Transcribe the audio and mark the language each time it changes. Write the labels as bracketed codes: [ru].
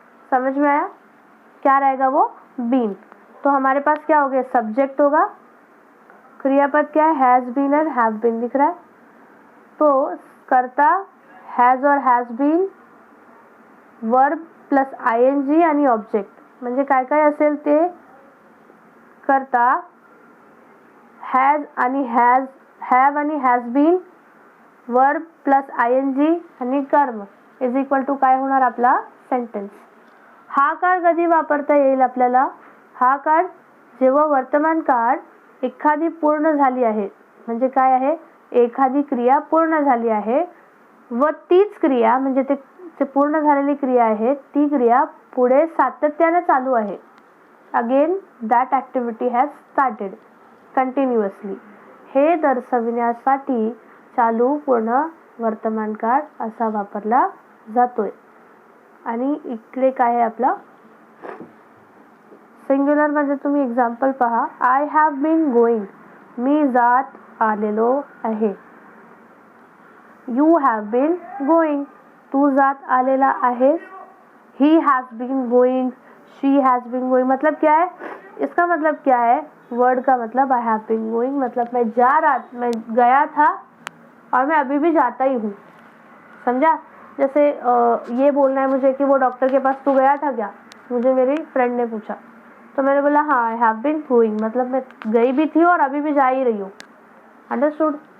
[hi] समझ में आया, क्या रहेगा वो, बीन. तो हमारे पास क्या हो गया, सब्जेक्ट होगा, क्रियापद क्या है, has been and have been दिख रहा है, तो कर्ता हैज और हैज बीन, वर्ब प्लस आयएनजी आणि ऑब्जेक्ट. [mr] म्हणजे काय काय असेल ते, कर्ता हैज आणि हैव आणि हैज बीन, वर्ब प्लस आयएनजी आणि कर्म इज इक्वल टू काय होणार आपला सेंटेन्स. हा काळ कधी वापरता येईल आपल्याला, हा काळ जेव्हा वर्तमान काळ एखादी पूर्ण झाली आहे, म्हणजे काय आहे, एखादी क्रिया पूर्ण झाली आहे व तीच क्रिया म्हणजे ते पूर्ण झालेली क्रिया आहे, ती क्रिया पुढे सातत्याने चालू आहे. [en] Again that activity has started continuously. [mr] हे दर्शविण्यासाठी चालू पूर्ण वर्तमान काळ असा वापरला जातोय. आणि इकडे काय आहे आपला सिंग्युलर मध्ये तुम्ही एक्झाम्पल पहा, [en] I have been going, [mr] मी जात आलेलो आहे. [en] you have been going, [mr] तू जात आलेला आहेस. [en] He has been going, she has been going. [hi] मतलब क्या है, इसका मतलब क्या है, वर्ड का मतलब [en] I have been going [hi] मतलब मैं गया था और मैं अभी भी जाता ही हूँ. समझा. जैसे ये बोलना है मुझे कि वो डॉक्टर के पास तू गया था क्या, मुझे मेरी फ्रेंड ने पूछा, तो मैंने बोला हाँ [en] I have been going, [hi] मतलब मैं गई भी थी और अभी भी जा ही रही हूँ. अंडरस्टूड.